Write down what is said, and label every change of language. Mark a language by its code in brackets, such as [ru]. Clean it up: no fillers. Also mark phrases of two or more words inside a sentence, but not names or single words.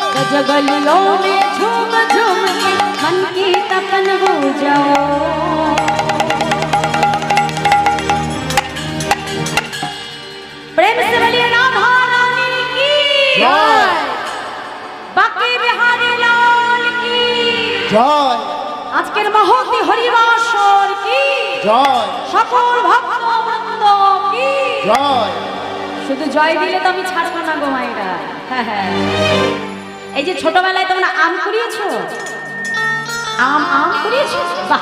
[hi] जगलियों में झूम झूम के मन की तपन बुझाओ। प्रेम से बोलिए राधा रानी की जय। बाकी बिहारी लाल की [bn] জয় আজকের মহতি হরিবাসর কি জয় সকল ভক্তবৃন্দ কি জয়। শুধু জয় দিলে তো আমি ছাড়বো না গো মায়েরা। হ্যাঁ হ্যাঁ, এই যে ছোটবেলায় তোমরা আম কুড়িয়েছো, আম কুড়িয়েছো, বাহ।